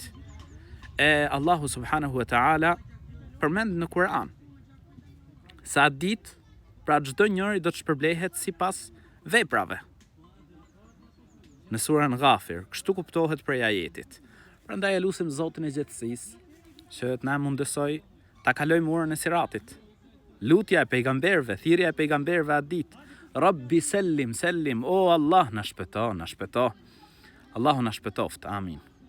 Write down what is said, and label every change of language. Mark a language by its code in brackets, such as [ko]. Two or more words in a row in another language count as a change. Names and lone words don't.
[ar] Allahu subhanahu wa taala [sq] përmend në Kur'an sa atë ditë pra çdo njeri do të shpërblehet sipas veprave. Në surën Ghafir, kështu kuptohet prej ajetit. Prandaj e lutim Zotin e gjithësisë që të na mundësoj ta kalojmë urën e Siratit. Lutja e pejgamberëve, thirrja e pejgamberëve atë ditë, [ar] Rabbi sellim, sellim, [sq] o Allah na shpëto, na shpëto. Allahu na shpëtoft, amin.